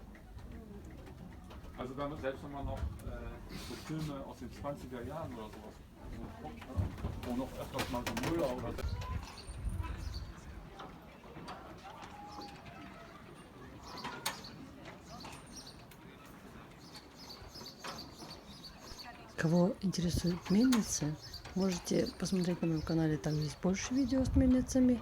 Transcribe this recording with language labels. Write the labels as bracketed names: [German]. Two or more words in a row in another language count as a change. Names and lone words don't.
[German] Also dann, selbst wenn man noch so Filme aus den 20er Jahren oder sowas guckt, wo noch öfters mal so Müller oder so. [Russian] Кого интересует мельницы, можете посмотреть на моем канале, там есть больше видео с мельницами.